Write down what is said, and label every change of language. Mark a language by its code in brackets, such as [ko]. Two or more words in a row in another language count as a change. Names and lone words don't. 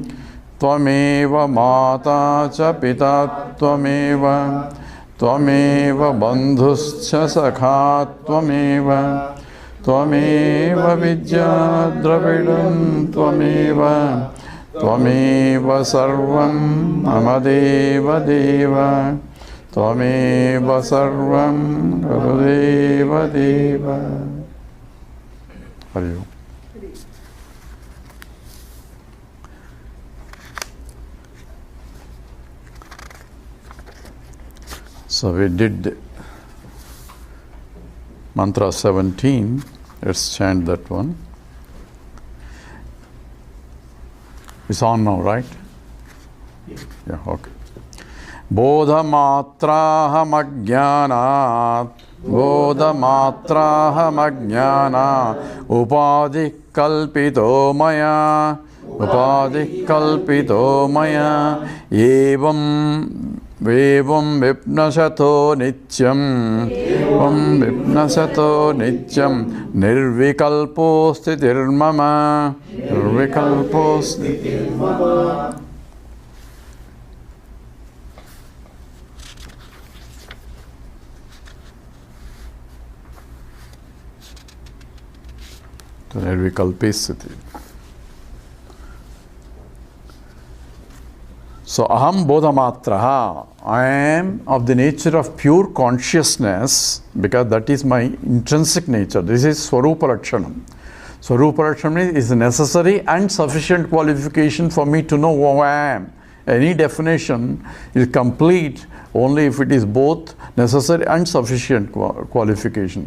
[sa] त्वमेव माता च पिता त्वमेव त्वमेव बन्धुश्च सखा त्वमेव त्वमेव विद्या द्रविडम् त्वमेव त्वमेव सर्वम् अमदेव देव त्वमेव सर्वम् गुरुदेव देव. हरि ओम्. [en] So we did mantra 17. Let's chant that one. It's on now, right? Yeah, okay. [sa] बोधमात्रहम् अज्ञानात् बोधमात्रहम् अज्ञान उपाधि कल्पितो माया उपाधि कल्पितो माया एवम् विप्नसतो नित्यम् एवम् विप्नसतो नित्यम् निर्विकल्पो स्थितिर्मम निर्विकल्पो स्थितिर्मम Nirvikalpo sthitirmama. To निर्विकल्पे स्थिति. So, अहम् बोधमात्रहः, [en] I am of the nature of pure consciousness because that is my intrinsic nature. This is [sa] स्वरूप लक्षणम्. स्वरूप लक्षणम् [en] is a necessary and sufficient qualification for me to know who I am. Any definition is complete only if it is both necessary and sufficient qualification.